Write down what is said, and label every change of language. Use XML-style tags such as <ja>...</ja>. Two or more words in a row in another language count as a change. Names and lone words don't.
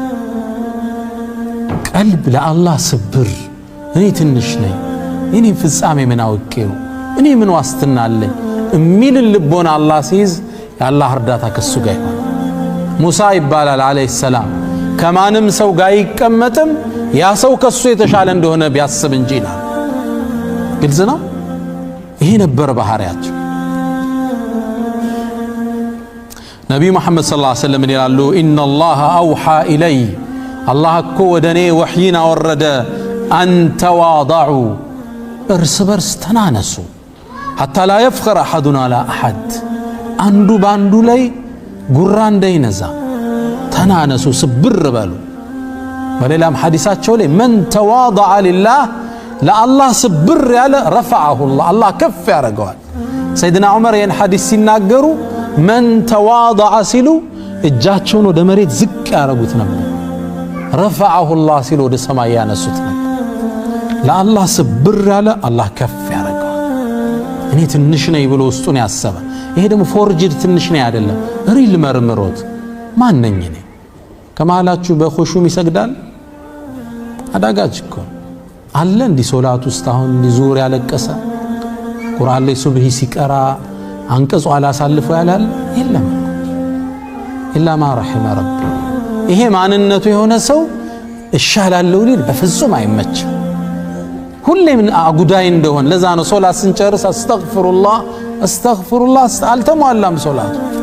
<am>ቀልብ ለአላህ ስብር እኔ ትንሽ ነኝ እኔ ፍጻሜ ምን አውቄው እኔ ምን ዋስትና አለኝ እሚል ልቦና አላህ ሲይዝ የአላህ እርዳታ ከሱ ጋር ይሆናል ሙሳ ይባላል</am> <ar>عليه السلام</ar> <am>ከማንም ሰው ጋር ይቀመጥም ያ ሰው ከሱ የተሻለ እንደሆነ ቢያስብ እንጂ ይላል ግልጽ ነው ይሄ ነበር ባህሪያቸው ነብዩ መሐመድ</am> <ar>صلى الله عليه وسلم</ar> <am>ይላሉ</am> <ar>إن الله أوحى إلي</ar> <am>አላህ እኮ ወደኔ ወህይን አወረደ አንተዋضዑ እርስ በርስ ተናነሱ</am> <ar>حتى لا يفخر احدنا على احد</ar> <am>አንዱ ባንዱ ላይ ጉራ እንዳይነዛ ተናነሱ ስብር በሉ በሌላም ሐዲሳቸው ላይ</am> <ar>من تواضع لله</ar> <am>ለአላህ ስብር ያለ</am> <ar>رفعه الله</ar> <am>አላህ ከፍ ያደርገዋል ሰይድና ዑመር ይህን ሐዲስ ሲናገሩ</am> <ar>من تواضع</ar> <am>ሲሉ እጃቸውን ወደ መሬት ዝቅ ያደርጉት ነበር</am> <ar>رفعه الله</ar> <am>ሲሉ ወደ ሰማይ ያነሱት ነበር ለአላህ ስብር ያለ አላህ ከፍ ያደርገዋል እኔ ትንሽ ነኝ ብሎ ውስጡን ያሰበ ይሄ ደግሞ ፎርጅድ ትንሽ ነኝ አይደለም ሪል መርምሮት ማን ነኝ እኔ ከመሃላችሁ በኹሹም ይሰግዳል አዳጋች እኮ አለ እንዲ ሶላት ውስጥ አሁን ሊዙር ያለቀሰ ቁርአን ላይ ሱብሂ ሲቀራ አንቀጹ አላሳልፈው ያላል የለም</am> <ar>إلا ما رحم ربي</ar> <am>ይሄ ማንነቱ የሆነ ሰው እሻላለሁ ሊል በፍጹም አይመችም ሁሌም አጉዳይ እንደሆነ ለዛ ነው ሶላት ስንጨርስ አስተግፊሩላህ አልተሟላም ሶላቱ</am>